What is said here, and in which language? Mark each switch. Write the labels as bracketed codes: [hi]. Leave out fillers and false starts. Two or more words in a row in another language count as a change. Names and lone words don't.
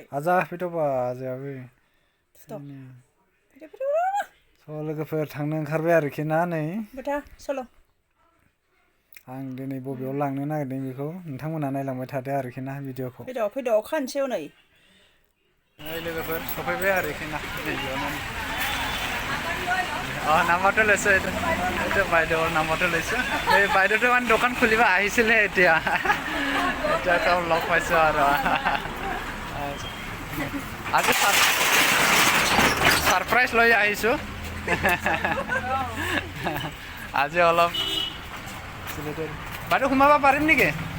[brx] आजा फैद'बा आजायाबो स' लोगोफोर थांनो ओंखारबाय आरोखि ना नै सल' आं दिनै बबेयाव लांनो नागिरदों बेखौ नोंथांमोना नायलांबाय थादो आरोखि ना भिडिअखौ फैद' खानसेयाव नै लोगोफोर सफैबाय आरोखि ना नैबेयावनो [as] নাম্বাৰটো লৈছো এইটো বাইদেউৰ নাম্বাৰটো লৈছো এই বাইদেউটো মানে দোকান খুলিব আহিছিলে এতিয়া তেওঁ লগ পাইছো আৰু আজি সাৰপ্ৰাইজ লৈ আহিছো আজি অলপ বাইদেউ সোমাব পাৰিম নেকি